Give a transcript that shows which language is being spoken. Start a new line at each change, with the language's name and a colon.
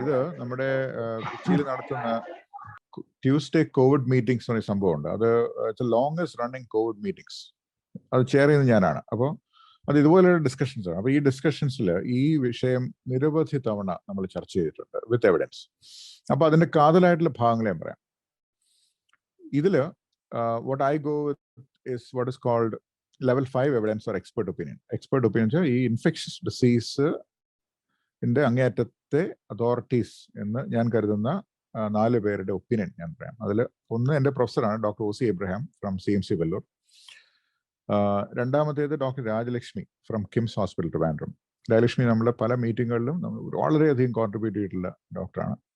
Malayalam: ഇത് നമ്മുടെ കൊച്ചിയിൽ നടത്തുന്ന ട്യൂസ്ഡേ കോവിഡ് മീറ്റിംഗ്സ് എന്ന് പറയുന്ന സംഭവമുണ്ട്. അത് ലോങ്സ്റ്റ് റണ്ണിങ് കോവിഡ് മീറ്റിംഗ്സ്, അത് ചെയർ ചെയ്യുന്നത് ഞാനാണ്. അപ്പോൾ അത് ഇതുപോലെയുള്ള ഡിസ്കഷൻസ് ആണ്. അപ്പോൾ ഈ ഡിസ്കഷൻസിൽ ഈ വിഷയം നിരവധി തവണ നമ്മൾ ചർച്ച ചെയ്തിട്ടുണ്ട്
English: With evidence.
Malayalam: അപ്പോൾ അതിന്റെ കാതലായിട്ടുള്ള ഭാഗങ്ങൾ ഞാൻ പറയാം. ഇതില്
English: what I go with is what is called level 5 evidence or expert opinion.
Malayalam: Expert opinion ഈ ഇൻഫെക്ഷസ് ഡിസീസ് അങ്ങേയറ്റത്തെ അതോറിറ്റീസ് എന്ന് ഞാൻ കരുതുന്ന 4 പേരുടെ ഒപ്പീനിയൻ ഞാൻ പറയാം. അതിൽ ഒന്ന് എൻ്റെ പ്രൊഫസറാണ്, doctor OC Abraham from CMC Vellore. രണ്ടാമത്തേത് doctor Rajalakshmi from KIMS hospital Trivandrum. Rajalakshmi നമ്മളെ പല മീറ്റിങ്ങുകളിലും വളരെയധികം കോൺട്രിബ്യൂട്ട് ചെയ്തിട്ടുള്ള ഡോക്ടറാണ്.